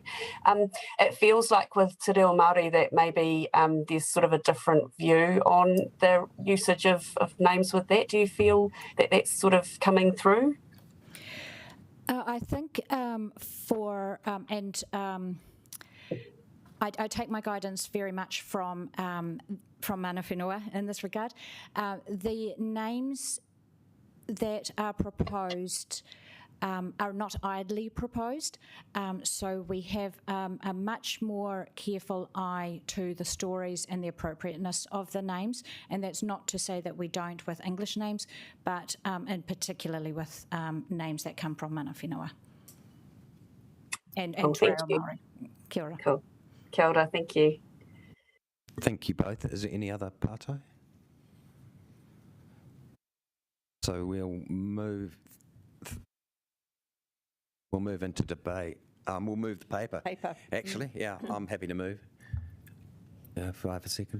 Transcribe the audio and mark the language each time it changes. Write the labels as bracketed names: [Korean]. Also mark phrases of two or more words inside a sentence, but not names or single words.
[English] It feels like with [Māori] Te Reo Māori [English] that maybe there's sort of a different view on the usage of names with that. Do you feel that that's sort of coming through? I think I take my guidance very much from [Māori] mana whenua [English] in this regard. The names that are proposed are not idly proposed, so we have a much more careful eye to the stories and the appropriateness of the names, and that's not to say that we don't with English names, but and particularly with names that come from [Māori] mana whenua. [English] And Cool, [Māori] Te Reo [English] thank you. [Māori] Māori. Kia ora. Cool. Kia ora, [English] thank you. Thank you both. Is there any other pātai? So we'll move into debate. We'll move the paper. Actually, yeah, I'm happy to move. If I have a second.